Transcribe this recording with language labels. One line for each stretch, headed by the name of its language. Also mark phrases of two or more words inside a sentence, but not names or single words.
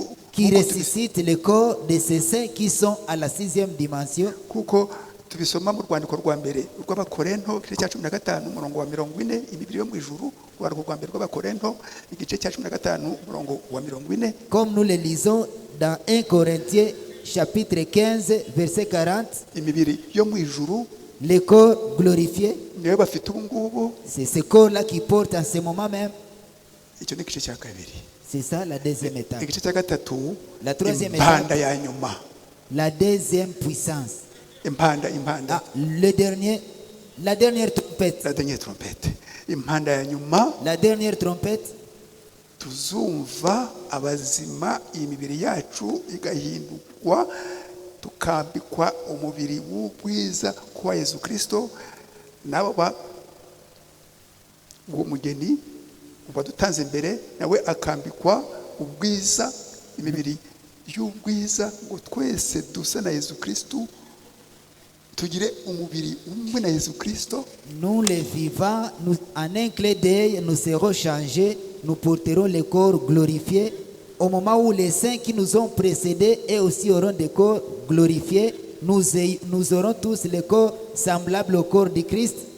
French: qui ressuscite le corps de ces saints qui sont à la 6e dimension.
Kinyarwanda: kuko tubisoma mu rwandiko rwa mbere rw'abakorinto igice cya 15 umurongo wa 40, imibiri yo mu ijuru. Urwandiko rwa mbere rw'abakorinto igice cya 15 umurongo wa 40.
French: Comme nous le lisons dans 1 Corinthiens chapitre 15 verset 40,
Kinyarwanda: imibiri yo mu ijuru
French: le corps glorifié,
Kinyarwanda: niyo bafite ubu ngubu.
French: c'est ce corps-là qui porte en ce moment même.
Kinyarwanda: Icyo ni igice cya kabiri.
French: C'est ça la deuxième étape.
Kinyarwanda: Igice cya gatatu,
French: La troisième
Kinyarwanda: impanda
French: étape,
Kinyarwanda: ya nyuma.
French: la deuxième puissance.
Kinyarwanda: impanda
French: Ah, la dernière trompette. la dernière trompette.
Kinyarwanda: Impanda ya nyuma,
French: La dernière trompette,
Kinyarwanda: tuzumva abazima imibiri yacu igahindurwa, tukambikwa umubiri w'ubwiza kwa Yesu Kristo. Nabo uwo mugeni uba dutanze imbere, nawe akambikwa ubwiza, imibiri y'ubwiza, ngo twese dusa na Yesu Kristo, tugire umubiri umwe na Yesu Kristo.
French: nous les vivants, en un clin d'œil, nous serons changés, nous porterons le corps glorifié. Au moment où les saints qui nous ont précédés et aussi auront des corps glorifiés, nous aurons tous le corps semblable au corps de Christ.